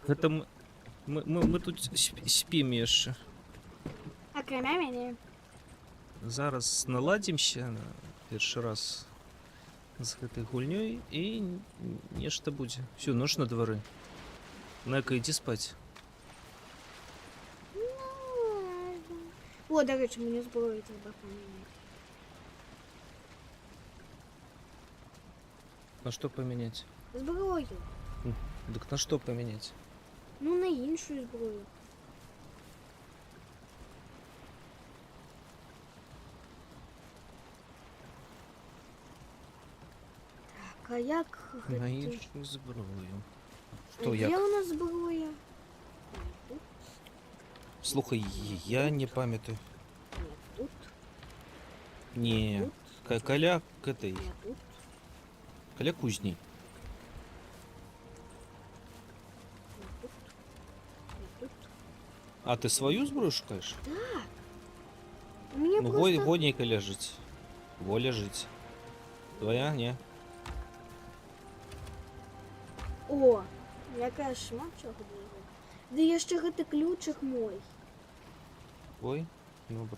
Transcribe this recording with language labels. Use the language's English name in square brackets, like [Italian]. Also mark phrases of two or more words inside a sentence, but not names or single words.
[Belarusian] Гэта мы тут спім яшчэ. Акрамя мяне. Зараз наладзімся першы раз з гэтай гульнёй і нешта будзе. Всё, ноч на двары. Нека, ідзі спаць. [Ukrainian] О, до речі, мені зброю треба поміняти. [Belarusian] На што памяняць? Зброю. Дык на што памяняць? Ну, на іншую зброю. Так, а як... На іншую зброю. Што, [Ukrainian] Де [Belarusian] як? [Ukrainian] у нас зброя? Тут. [Belarusian] Слухай, я не памятаю. [Russian] Нет, тут. [Belarusian] Не, каля этой, [Russian] Нет, тут. [Belarusian] каля кузні. [Russian] Нет, тут. Нет, тут. [Ukrainian] А ты свою зброю шукаешь? [Russian] Так. У меня Ну, просто... [Belarusian] воднейка ляжыць. Во ляжыць. Твоя, не? О, якая шмат чого было. Да яшчэ гэты ключик мой. Ой, добра.